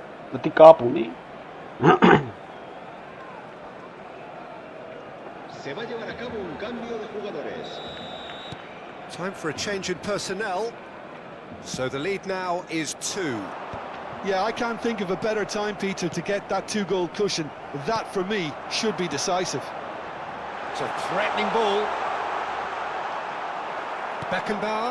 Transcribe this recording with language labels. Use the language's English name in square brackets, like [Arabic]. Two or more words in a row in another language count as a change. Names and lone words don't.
[Armenian] Դիտի կապ ունի։ [Spanish] Se va a llevar a cabo un cambio de jugadores. [English] Time for a change in personnel. So the lead now is 2. Yeah, I can't think of a better time, Peter, to get that 2-goal cushion. That, for me, should be decisive. It's a threatening ball. Beckenbauer.